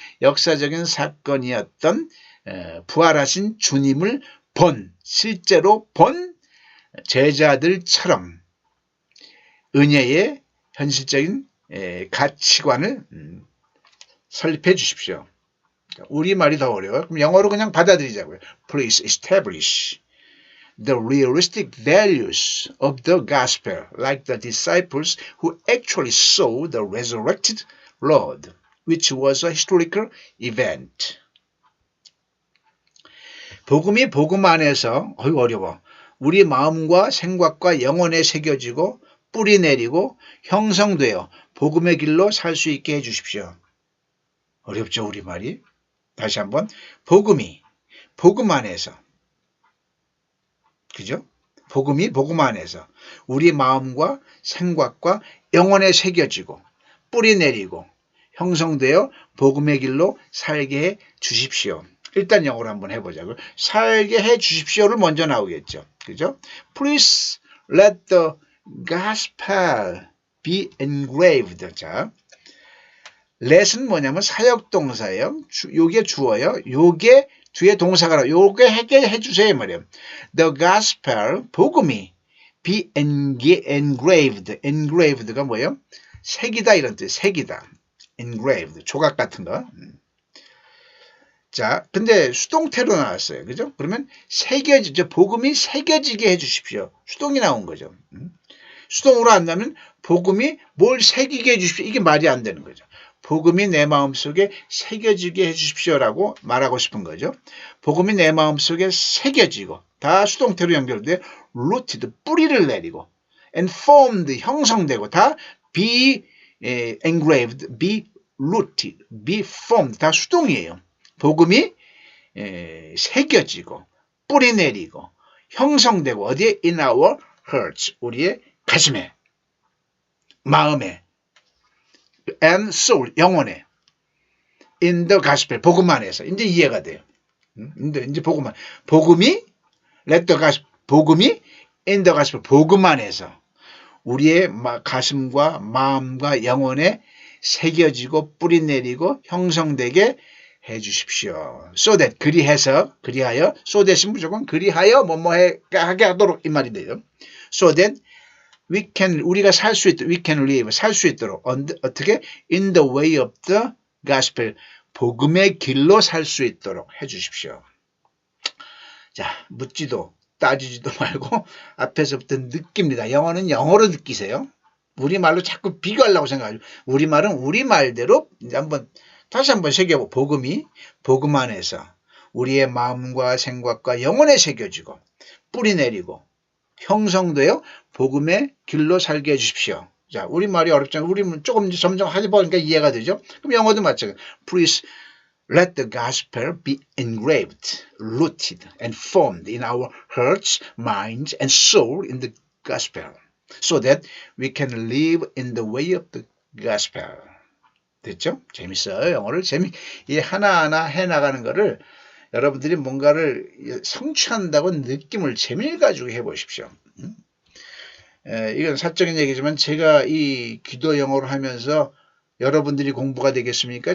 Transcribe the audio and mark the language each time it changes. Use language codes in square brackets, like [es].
[ko] 역사적인 사건이었던 부활하신 주님을 실제로 본 제자들처럼 은혜의 현실적인 가치관을 설립해 주십시오. 우리말이 더 어려워요. 그럼 영어로 그냥 받아들이자고요. [en] Please establish the realistic values of the gospel, like the disciples who actually saw the resurrected Lord, which was a historical event. [ko] 복음이 복음 안에서 어려워. 우리 마음과 생각과 영혼에 새겨지고 뿌리 내리고 형성되어 복음의 길로 살 수 있게 해주십시오. 어렵죠, 우리말이? 다시 한번. 복음이 복음 안에서, 그죠? 복음이 복음 안에서 우리 마음과 생각과 영혼에 새겨지고 뿌리 내리고 형성되어 복음의 길로 살게 해 주십시오. 일단 영어로 한번 해보자고요. 살게 해 주십시오를 먼저 나오겠죠. 그죠? [en] Please let the gospel be engraved. [ko] 자, let은 뭐냐면 사역동사예요. 요게 주어요. 요게 뒤에 동사가 요게 해주세요 말이에요. [en] The gospel, [ko] 복음이 [en] be engraved. [ko] engraved가 뭐예요? 새기다 이런 뜻. 새기다. engraved. 조각 같은 거. 자, 근데 수동태로 나왔어요. 그죠? 그러면 복음이 새겨지게 해주십시오. 수동이 나온 거죠. 수동으로 안 나면 복음이 뭘 새기게 해주십시오. 이게 말이 안 되는 거죠. 복음이 내 마음속에 새겨지게 해주십시오라고 말하고 싶은 거죠. 복음이 내 마음속에 새겨지고 다 수동태로 연결돼 rooted, 뿌리를 내리고 and formed, 형성되고 다 [en] be engraved, be rooted, be formed [ko] 다 수동이에요. 복음이 새겨지고 뿌리 내리고 형성되고 어디에? [en] In our hearts, [ko] 우리의 가슴에, 마음에, [en] and soul, 영혼에, in the gospel, [ko] 복음 안에서. 이제 이해가 돼요. 이제 복음이 [en] let the gospel, [ko] 복음이 [en] in the gospel, [ko] 복음 안에서 우리의 가슴과 마음과 영혼에 새겨지고 뿌리 내리고 형성되게 해주십시오. [en] So that, [ko] 그리하여, so that이 무조건 그리하여 하게 하도록 이 말이 돼요. [en] So that [ko] 우리가 살 수 있도록, [en] we can live, [ko] 살 수 있도록, 어떻게? [en] In the way of the gospel, [ko] 복음의 길로 살 수 있도록 해주십시오. 자, 묻지도 따지지도 말고 앞에서부터 느낍니다. 영어는 영어로 느끼세요. 우리말로 자꾸 비교하려고 생각하죠. 우리말은 우리말대로 이제 다시 한번 새겨보고 복음이 복음 안에서 우리의 마음과 생각과 영혼에 새겨지고 뿌리 내리고 형성되어 복음의 길로 살게 해주십시오. 자, 우리말이 어렵잖아요. 우리는 조금 점점 하다 보니까 이해가 되죠. 그럼 영어도 마찬가지예요. [en] Please let the gospel be engraved, rooted and formed in our hearts, minds and soul in the gospel, so that we can live in the way of the gospel. [ko] 됐죠? 재밌어요. 영어를 이 하나하나 해나가는 거를 여러분들이 뭔가를 성취한다고 느낌을 재미를 가지고 해보십시오. 이건 사적인 얘기지만 제가 이 기도 영어를 하면서 여러분들이 공부가 되겠습니까?